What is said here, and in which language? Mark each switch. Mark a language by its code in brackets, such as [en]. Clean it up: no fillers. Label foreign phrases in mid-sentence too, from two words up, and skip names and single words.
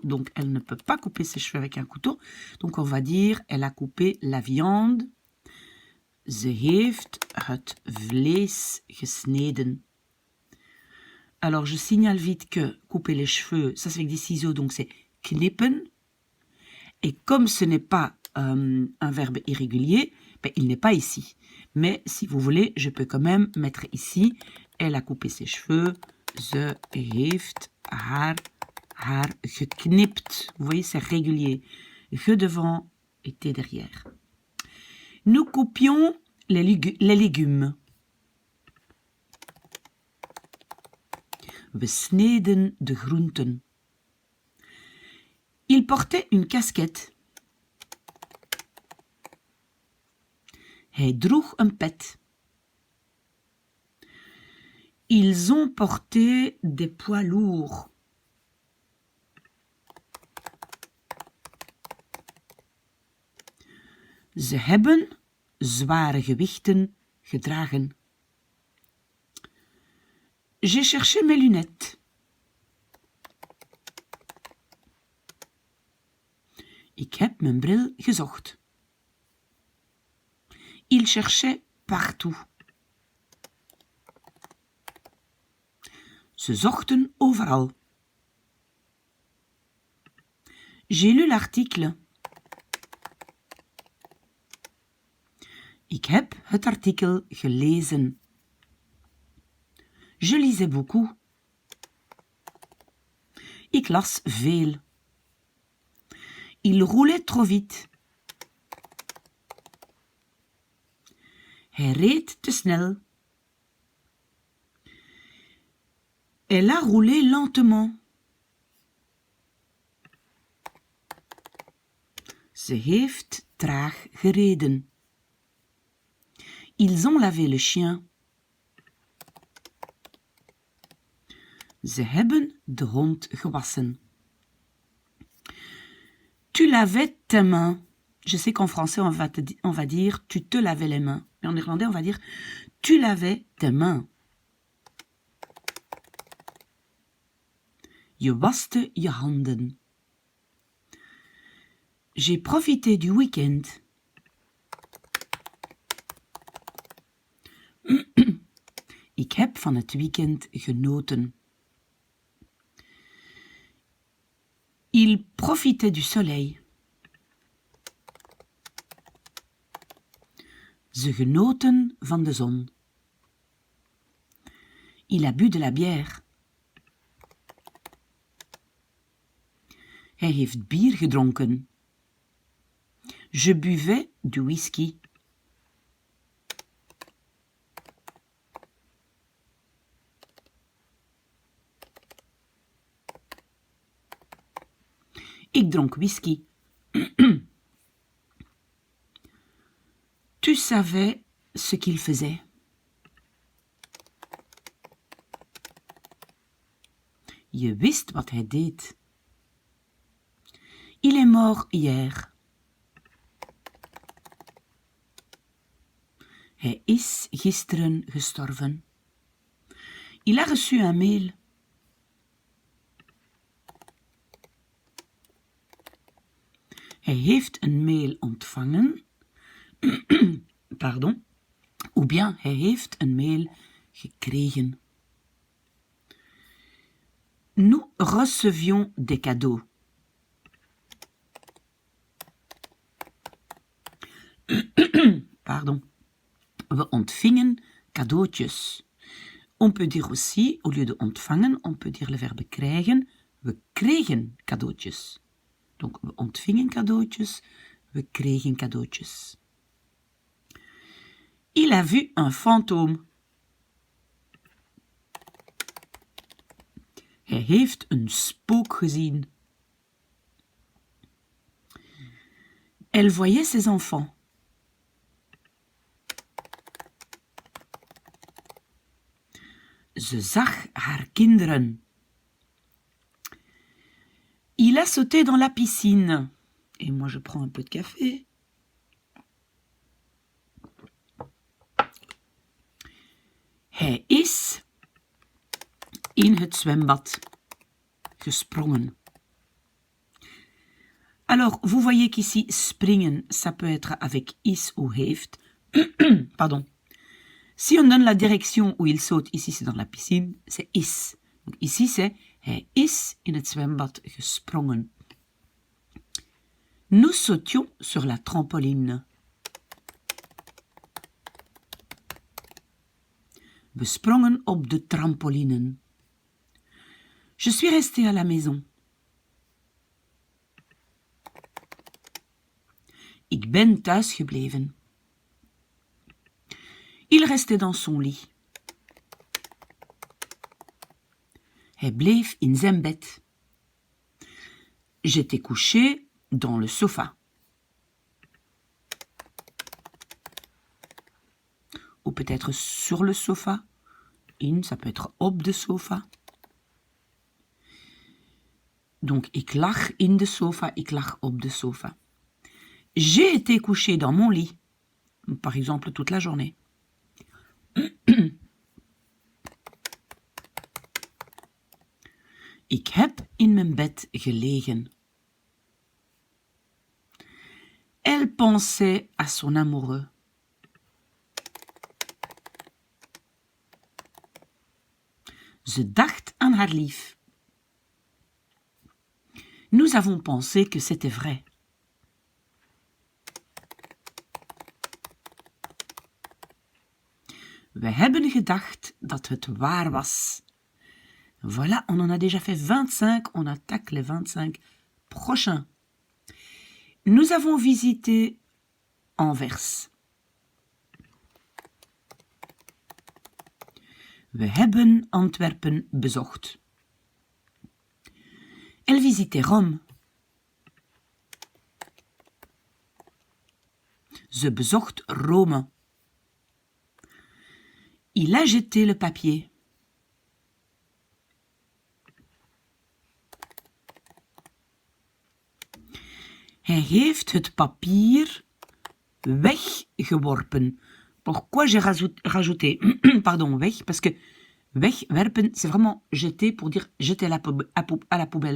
[fr] Donc, elle ne peut pas couper ses cheveux avec un couteau. Donc, on va dire, elle a coupé la viande. [nl] Ze heeft het vlees gesneden. [fr] Alors, je signale vite que couper les cheveux, ça c'est avec des ciseaux, donc c'est knippen. Et comme ce n'est pas un verbe irrégulier, ben, il n'est pas ici. Mais si vous voulez, je peux quand même mettre ici. Elle a coupé ses cheveux. [nl] Ze heeft haar geknipt. [fr] Vous voyez, c'est régulier. Je devant et T derrière. Nous coupions les légumes. [nl] We sneden de groenten. [fr] Il portait une casquette. [nl] Hij droeg een pet. [fr] Ils ont porté des poids lourds. [nl] Ze hebben zware gewichten gedragen. [fr] J'ai cherché mes lunettes. [nl] Ik heb mijn bril gezocht. [fr] Il cherchait partout. [nl] Ze zochten overal. [fr] J'ai lu l'article. [nl] Ik heb het artikel gelezen. [fr] Je lisais beaucoup. [nl] Ik las veel. [fr] Il roulait trop vite. [nl] Hij reed te snel. [fr] Elle a roulé lentement. [nl] Ze heeft traag gereden. [fr] Ils ont lavé le chien. [nl] Ze hebben de hond gewassen. [fr] Tu lavais tes mains. Je sais qu'en français, on va dire tu te lavais les mains. Mais en néerlandais, on va dire tu lavais tes mains. [nl] Je waste je handen. [fr] J'ai profité du week-end. [nl] Ik heb van het weekend genoten. [fr] Il profitait du soleil. [nl] Ze genoten van de zon. [fr] Il a bu de la bière. [nl] Hij heeft bier gedronken. [fr] Je buvais du whisky. [nl] Ik dronk whisky. [fr] Tu savais ce qu'il faisait. [nl] Je wist wat hij deed. [fr] Il est mort hier. [nl] Hij is gisteren gestorven. [fr] Il a reçu un mail. [nl] Hij heeft een mail ontvangen. [fr] Pardon. Ou bien [nl] hij heeft een mail gekregen. [fr] Nous recevions des cadeaux. Pardon. [nl] We ontvingen cadeautjes. [fr] On peut dire aussi, au lieu de ontvangen, on peut dire le verbe krijgen. [nl] We kregen cadeautjes. Donc, we ontvingen cadeautjes, we kregen cadeautjes. [fr] Il a vu un fantôme. [nl] Hij heeft een spook gezien. [fr] Elle voyait ses enfants. [nl] Ze zag haar kinderen. [fr] Il a sauté dans la piscine. Et moi, je prends un peu de café. [nl] Hij is in het zwembad gesprongen. [fr] Alors, vous voyez qu'ici, springen, ça peut être avec is ou heeft. Pardon. Si on donne la direction où il saute, ici c'est dans la piscine, c'est is. Donc ici c'est [nl] hij is in het zwembad gesprongen. [fr] Nous sautions sur la trampoline. [nl] We sprongen op de trampolinen. [fr] Je suis restée à la maison. [nl] Ik ben thuis gebleven. [fr] Il restait dans son lit. [nl] Hij bleef in zijn bed. [fr] J'étais couché dans le sofa. Ou peut-être sur le sofa. [nl] In, [fr] ça peut être [nl] op de sofa. Donc, ik lag in de sofa, ik lag op de sofa. [fr] J'ai été couché dans mon lit. Par exemple, toute la journée. [nl] Ik heb in mijn bed gelegen. [fr] Elle pensait à son amoureux. [nl] Ze dacht aan haar lief. [fr] Nous avons pensé que c'était vrai. [nl] We hebben gedacht dat het waar was. [fr] Voilà, on en a déjà fait 25, on attaque les 25 prochains. Nous avons visité Anvers. [nl] We hebben Antwerpen bezocht. [fr] Elle visitait Rome. [nl] Ze bezocht Rome. [fr] Il a jeté le papier. [nl] Hij heeft het papier weggeworpen. [fr] Pourquoi j'ai rajouté pardon, weg? Parce que wegwerpen, c'est vraiment jeter pour dire jeter à la poubelle.